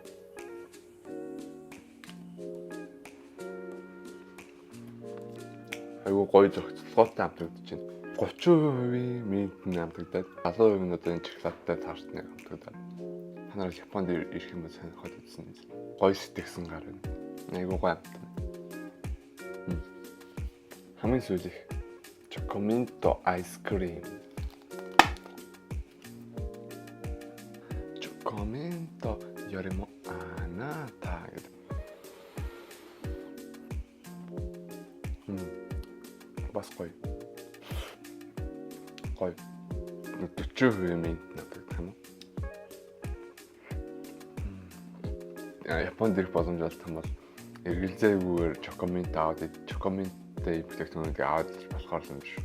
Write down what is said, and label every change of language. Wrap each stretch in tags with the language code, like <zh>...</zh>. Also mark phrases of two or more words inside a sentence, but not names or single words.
<mn>Айгуу гоё зохицолгоотой амтагдаж байна. 30% минт амтагдаад 70% нь одоо энэ шоколадтай тартны амтагдаад. Та нар Японд ирэх юм бол сонирхоод үзсэн. Гоё сэтгэсэн гар байна. Айгуу гоё амт. Хамгийн сүүлийнх Chocomento ice cream.</mn> <ja>チョコミントよりもあなた гэдэг.</ja> <mn>Бас гоё. 40% минт надад юм уу? Японд ирэх боломж олдсон бол эргэлзээгүйгээр Chocomento аваад Chocomento бүтээгдэхүүнүүдийг аваад болохоор юм шүү.</mn>